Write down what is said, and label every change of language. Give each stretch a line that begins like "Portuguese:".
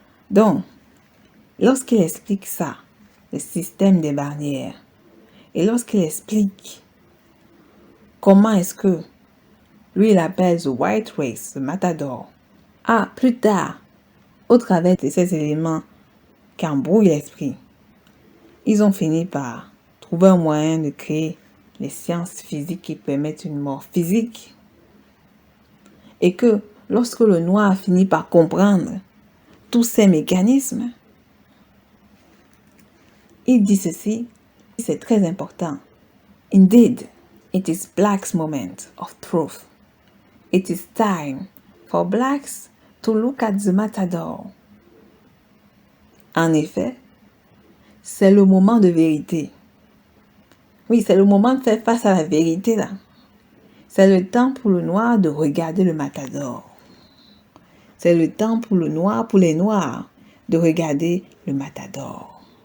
French: Donc, lorsqu'il explique ça, le système des barrières, et lorsqu'il explique comment est-ce que lui il appelle
English: the white race,
French: le matador, plus tard, au travers de ces éléments qui embrouillent l'esprit, ils ont fini par trouver un moyen de créer les sciences physiques qui permettent une mort physique. Et que lorsque le noir a fini par comprendre tous ces mécanismes, il dit ceci, c'est très important.
English: Indeed, it is blacks' moment of truth. It is time for blacks to look at the matador.
French: En effet, c'est le moment de vérité. Oui, c'est le moment de faire face à la vérité là. C'est le temps pour le noir de regarder le matador. C'est le temps pour le noir, pour les noirs, de regarder le matador.